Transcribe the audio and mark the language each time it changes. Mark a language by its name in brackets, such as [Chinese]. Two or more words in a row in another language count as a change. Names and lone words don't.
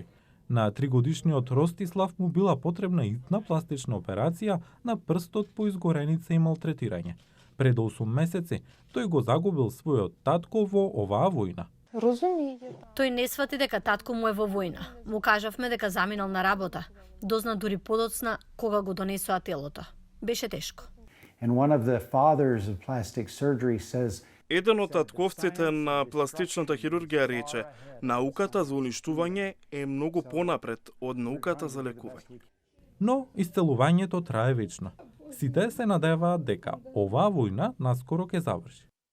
[Macedonian] На 3-годишниот Ростислав му била потребна итна пластична операција на прстот по изгореница и малтретирање. Пред 8 месеци тој го загубил својот татко во оваа војна. Тој не свати дека татко му е во војна. Му кажавме дека заминал на работа. Дозна дури подоцна кога го донесоа телото. Беше тешко. [English] And one of the fathers of plastic surgery says, [Macedonian] Еден од татковците на пластичната хирургија рече: науката за уништување е многу понапред од науката за лекување. Но исцелувањето трае вечно. Сите се надеваат дека оваа војна наскоро ќе заврши.